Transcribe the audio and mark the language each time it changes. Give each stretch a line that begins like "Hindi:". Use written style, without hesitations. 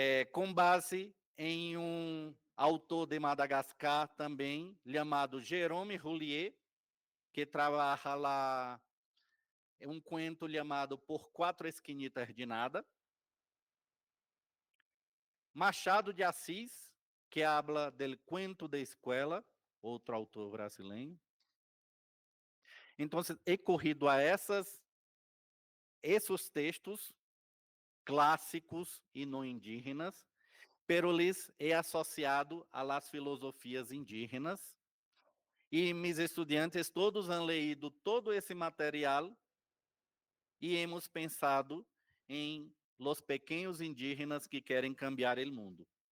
Portuguese: com base em um autor de Madagascar também, chamado Jérôme Roulier, que trabalha lá um cuento chamado Por 4 Esquinitas de Nada.
Spanish: Machado de Assis, que habla del cuento de escuela,
Portuguese: outro autor brasileiro. Então,
Spanish: he corrido
Portuguese: a esses textos clássicos e não indígenas,
Spanish: pero lhes he associado a las
Portuguese: filosofias indígenas, e meus estudantes todos
Spanish: han leído todo
Portuguese: esse material e
Spanish: hemos pensado
Portuguese: em los pequenos indígenas que querem
Spanish: cambiar
Portuguese: o mundo.